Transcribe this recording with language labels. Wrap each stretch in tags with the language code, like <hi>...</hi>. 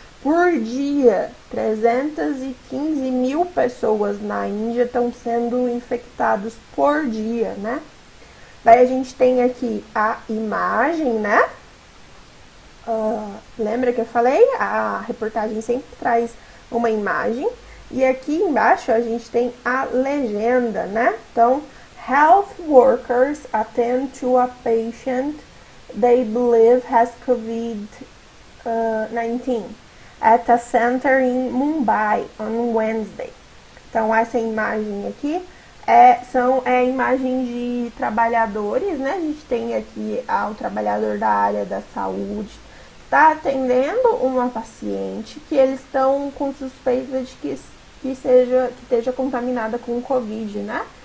<pt>Por dia, 315 mil pessoas na Índia estão sendo infectadas por dia, né? Daí a gente tem aqui a imagem, né? Lembra que eu falei? A reportagem sempre traz uma imagem. E aqui embaixo a gente tem a legenda, né?</pt> <en>Então, health workers attend to a patient they believe has COVID-19 at a center in Mumbai on Wednesday.</en> <pt>Então, essa imagem aqui é a imagem de trabalhadores, né? A gente tem aqui o trabalhador da área da saúde, está atendendo uma paciente que eles estão com suspeita de que esteja contaminada com Covid, né?</pt>